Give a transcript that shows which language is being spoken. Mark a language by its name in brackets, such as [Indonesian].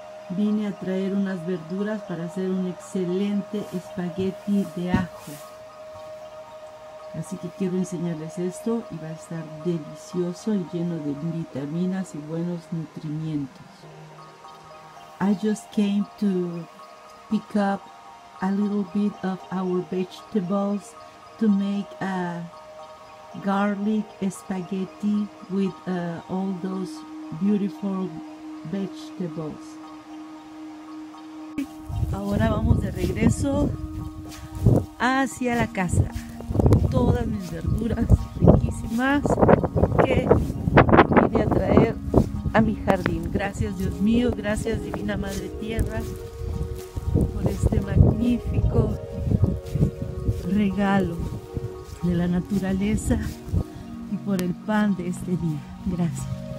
[Spanish] Vine a traer unas verduras para hacer un excelente espagueti de ajo. Así que quiero enseñarles esto y va a estar delicioso y lleno de vitaminas y buenos nutrimientos. [English] I just came to pick up a little bit of our vegetables to make a garlic spaghetti with all those beautiful vegetables. [Spanish] Ahora vamos de regreso hacia la casa. Todas mis verduras riquísimas que vine a traer a mi jardín. Gracias, Dios mío, gracias, Divina Madre Tierra, por este magnífico regalo de la naturaleza y por el pan de este día. Gracias.